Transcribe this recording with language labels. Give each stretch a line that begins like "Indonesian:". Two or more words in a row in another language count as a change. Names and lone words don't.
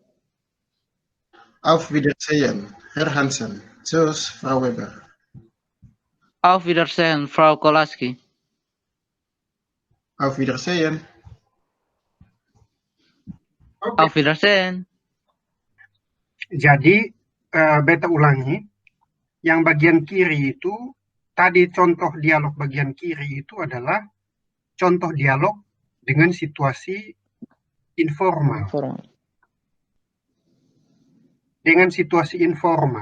German: Auf Wiedersehen, Herr Hansen. Tschüss, Frau Weber. Auf Wiedersehen, Frau Kowalski. Auf Wiedersehen.
Indonesian: Oke.
German: Auf Wiedersehen.
Indonesian: Jadi, beta ulangi. Yang bagian kiri itu, tadi contoh dialog bagian kiri itu adalah contoh dialog dengan situasi informal. Dengan situasi informal.